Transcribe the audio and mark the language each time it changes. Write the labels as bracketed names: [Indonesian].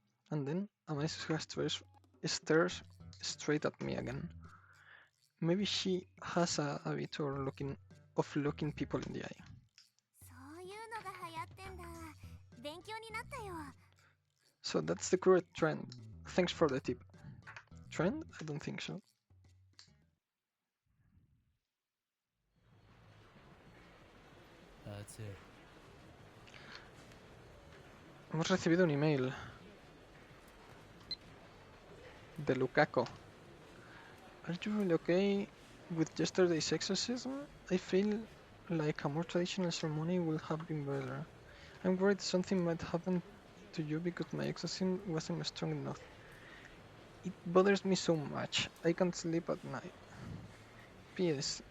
[English] And then Amanesu stares straight at me again. Maybe she has a habit of looking people in the eye. [Japanese] そういうのが流行ってんだ。勉強になったよ。 [English] So that's the correct trend. Thanks for the tip. Trend? I don't think so. That's it. [Spanish] Hemos recibido un email de Lukaku. [English] Are you really okay with yesterday's exorcism? I feel like a more traditional ceremony will have been better. I'm worried something might happen to you because my exorcism wasn't strong enough. It bothers me so much. I can't sleep at night. P.S.